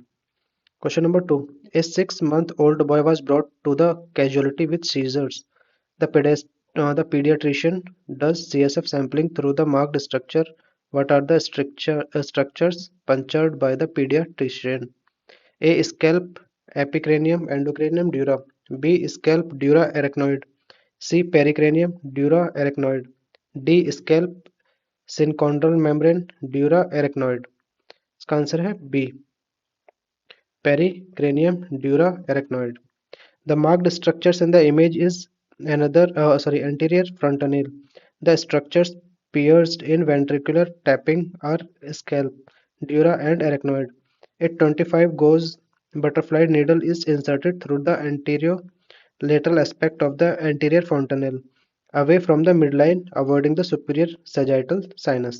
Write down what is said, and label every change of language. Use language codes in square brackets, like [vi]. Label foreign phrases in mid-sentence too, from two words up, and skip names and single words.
[en] Question number 2. A 6-month-old boy was brought to the casualty with seizures. The pediatrician does CSF sampling through the marked structure. What are the structures punctured by the pediatrician? A. Scalp, epicranium, endocranium, dura. B. Scalp, dura, arachnoid. C. Pericranium, dura, arachnoid. D. Scalp, synchondral membrane, dura, arachnoid. [hi] इसका आंसर है बी, [en] pericranium, dura, arachnoid. The marked structures in the image is anterior frontanel. The structures pierced in ventricular tapping are scalp, dura, and arachnoid. A 25 gauge butterfly needle is inserted through the anterior lateral aspect of the anterior fontanelle, away from the midline, avoiding the superior sagittal sinus.